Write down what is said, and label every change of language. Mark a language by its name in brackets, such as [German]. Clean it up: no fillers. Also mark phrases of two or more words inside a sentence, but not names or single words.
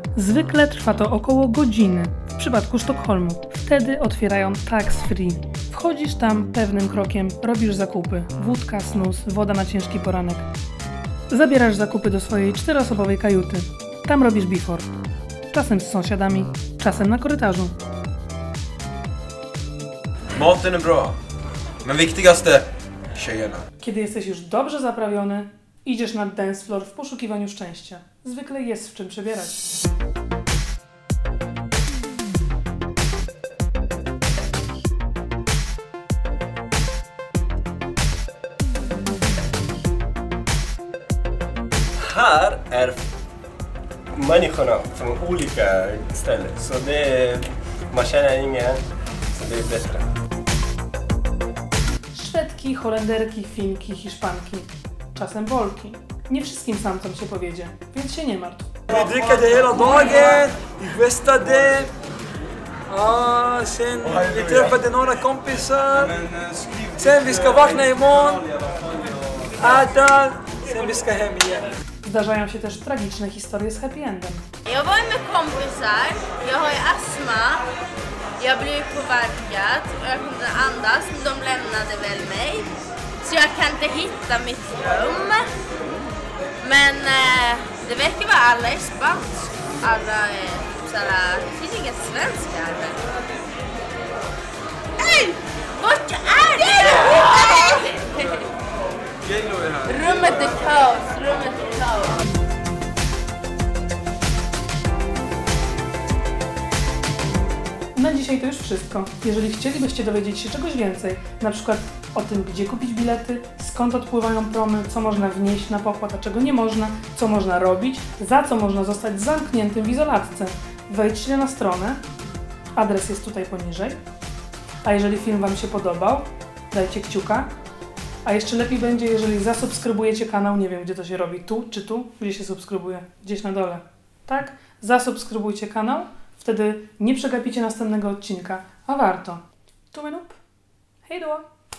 [Polish] Zwykle trwa to około godziny, w przypadku Sztokholmu. Wtedy otwierają [English] tax free. [Polish] Wchodzisz tam pewnym krokiem, robisz zakupy. Wódka, snus, woda na ciężki poranek. Zabierasz zakupy do swojej 4-osobowej kajuty. Tam robisz before. Czasem z sąsiadami, czasem na korytarzu. [Swedish] Maten är bra, men viktigaste, tjejerna. [Polish] Kiedy jesteś już dobrze zaprawiony, idziesz na [English] dance floor [Polish] w poszukiwaniu szczęścia. Zwykle jest w czym przebierać. [Swedish] Här är människorna från olika ställen, så man känner ingen, så det är bättre. [Polish] Szwedki, Holenderki, Finki, Hiszpanki, czasem Polki. Nie wszystkim samcom się powiedzie, więc się nie martw. [Swedish] Vi dricker hela dagen, vi festade. Sen vi träffade några kompisar. Sen vi ska vakna imorgon, äta, sen vi ska hem igen. [Polish] Zdarzają się też tragiczne historie z [English] happy endem. [Swedish] Jag var med kompisar, jag har ju astma, jag blev påverkad och jag kunde inte andas, men de lämnade väl mig. Så jag kan inte hitta mitt rum. Men det verkar vara alla i spansk, alla såhär, det finns inga svenskar här. Ej! Vart är det? Rummet är kaos, rummet är kaos. [Polish] Na dzisiaj to już wszystko. Jeżeli chcielibyście dowiedzieć się czegoś więcej, na przykład o tym, gdzie kupić bilety, skąd odpływają promy, co można wnieść na pokład, a czego nie można, co można robić, za co można zostać zamkniętym w izolatce, wejdźcie na stronę, adres jest tutaj poniżej. A jeżeli film Wam się podobał, dajcie kciuka. A jeszcze lepiej będzie, jeżeli zasubskrybujecie kanał, nie wiem gdzie to się robi, tu czy tu, gdzie się subskrybuje, gdzieś na dole, tak? Zasubskrybujcie kanał, wtedy nie przegapicie następnego odcinka, a warto. [Swedish] Tummen upp, hej då!